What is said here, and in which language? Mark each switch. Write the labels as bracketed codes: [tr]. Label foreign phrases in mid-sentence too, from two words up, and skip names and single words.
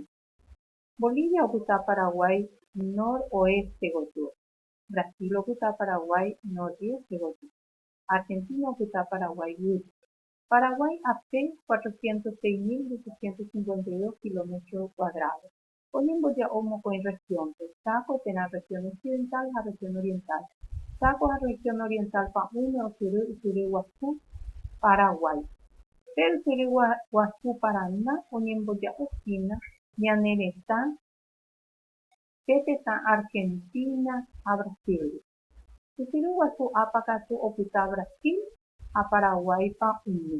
[gn] Bolivia opyta Paraguay noroeste gotyo. Brasil opyta Paraguay noreste gotyo. Argentina opyta Paraguay guyra. Paraguay ape 406.852 [es] kilómetros cuadrados. [gn] Oñemboja'o mokõi regiónpe. Chaco térã [es] región occidental [gn] ha [es] región oriental. [gn] Chaco ha [es] región oriental [gn] pa'ũme ochyry ysyry guasu Paraguay. Pe ysyry guasu Paraná oñemboja'ohína ñane retã pe tetã Argentina ha Brasil. Ysyry guasu ápa katu opyta Brasil ha Paraguay pa'ũme.